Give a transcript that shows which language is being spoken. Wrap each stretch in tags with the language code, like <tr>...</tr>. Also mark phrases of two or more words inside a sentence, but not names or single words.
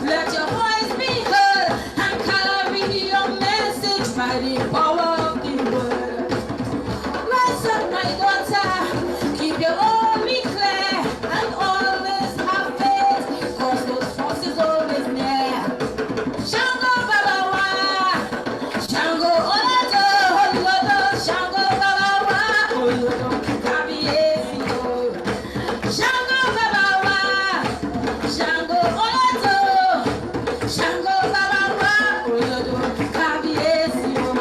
<en>Let your voice be heard and carry your message by the power of the word. Rise up, my daughter. Keep your army clear and always have faith, cause those forces always near.</en> <yo>Shango Babawa, Shango Olodo, Olodo, Shango Babawa, Olodo, Kabiesi. Shango Babawa, Shango Olodo, Shango Babawa, Olodo, Kabiesi.</yo>